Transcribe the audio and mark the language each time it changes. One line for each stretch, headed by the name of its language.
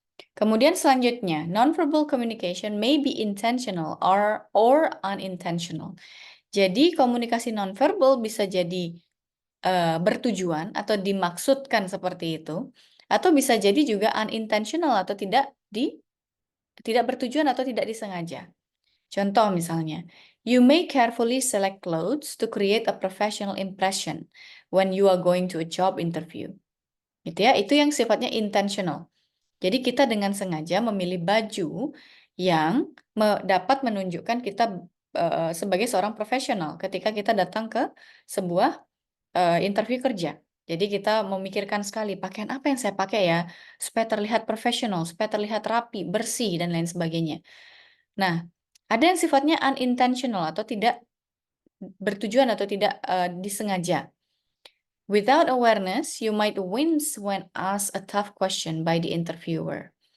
Indonesian: Kemudian selanjutnya,
English: nonverbal communication may be intentional or unintentional.
Indonesian: Jadi komunikasi nonverbal bisa jadi bertujuan atau dimaksudkan seperti itu, atau bisa jadi juga unintentional atau tidak bertujuan atau tidak disengaja. Contoh misalnya,
English: you may carefully select clothes to create a professional impression when you are going to a job interview.
Indonesian: Gitu ya, itu yang sifatnya intentional. Jadi kita dengan sengaja memilih baju yang dapat menunjukkan kita sebagai seorang profesional ketika kita datang ke sebuah interview kerja. Jadi kita memikirkan sekali pakaian apa yang saya pakai ya supaya terlihat profesional, supaya terlihat rapi, bersih dan lain sebagainya. Nah, ada yang sifatnya unintentional atau tidak bertujuan atau tidak disengaja.
English: Without awareness, you might wince when asked a tough question by the interviewer.